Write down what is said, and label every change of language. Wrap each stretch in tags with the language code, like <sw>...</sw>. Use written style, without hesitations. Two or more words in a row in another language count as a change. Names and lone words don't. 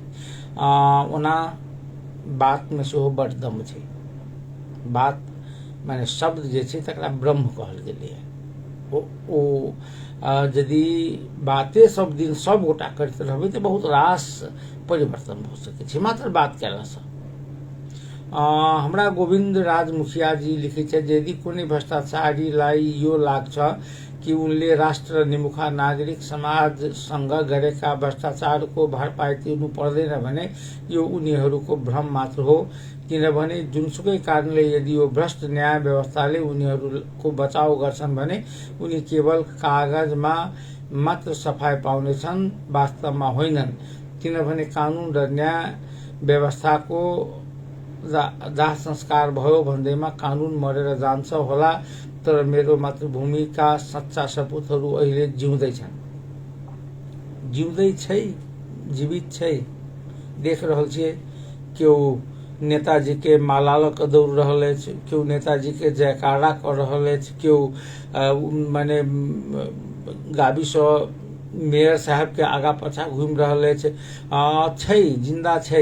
<mai>ओना बात में सेहो बड़ दम छै, बात माने शब्द जे छै तकरा ब्रह्म कहल गेलै है। ओ यदि बाते सब दिन सब गोटा करते रहबै तो बहुत रास परिवर्तन भ सकै छै मात्र बात कयलासँ। हमरा गोविंद राज मुखिया जी लिखे छै जे</mai> <ne>यदि कुनै भ्रष्टाचारीलाई यो लाग्छ कि उनले राष्ट्र निमुखा नागरिक समाज सँग गरेका भ्रष्टाचारको भरपाई तिर्नु पर्दैन भने यो उनीहरूको भ्रम मात्र हो, किनभने जुनसुकै कारणले यदि यो भ्रष्ट न्याय व्यवस्थाले उनीहरूको बचाव गर्छन् भने उनी केवल कागजमा मात्र सफाई पाउनेछन्, वास्तवमा होइनन्, किनभने कानून र न्याय व्यवस्थाको दाह संस्कार भयो भन्दैमा कानून मरेर जान्छ होला, तर मेरो मातृभूमिका सच्चा सपूतहरू अहिले जिउँदै छन्,</ne> <mai>जिउँदै छै, जीवित छै, देख रहल छियै। केओ नेताजी के माला लऽ कऽ दौड़ रहल अछि, केओ नेताजी के जयकारा कऽ रहल अछि, केओ माने गाबी सँ मेयर साहब के आगा पाछा घूमि रहल अछि, छै, जिंदा छै।</mai>